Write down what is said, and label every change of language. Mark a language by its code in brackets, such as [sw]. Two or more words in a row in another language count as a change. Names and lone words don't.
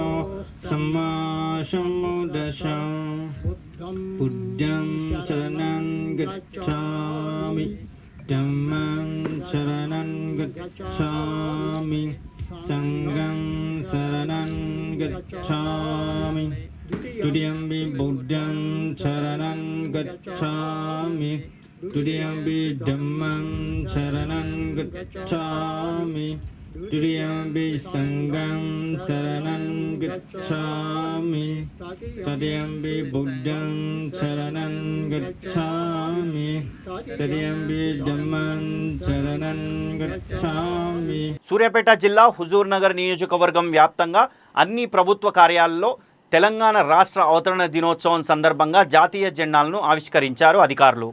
[pi] సమ్మా సంబుద్దస్స బుద్ధం శరణం గచ్ఛామి ధమ్మం శరణం గచ్ఛామి సంఘం శరణం గచ్ఛామి Tudiyambi Buddham Charanam Gacchami Tudiyambi Dhammam Charanam Gacchami Tudiyambi Sangham Charanam Gacchami Sadiyambi Buddham Charanam Gacchami Sadiyambi Dhammam Charanam Gacchami. [te] సూర్యాపేట జిల్లా హుజూర్ నగర్ నియోజకవర్గం వ్యాప్తంగా అన్ని ప్రభుత్వ కార్యాలయాల్లో తెలంగాణ రాష్ట్ర అవతరణ దినోత్సవం సందర్భంగా జాతీయ జెండాలను ఆవిష్కరించారు అధికారులు.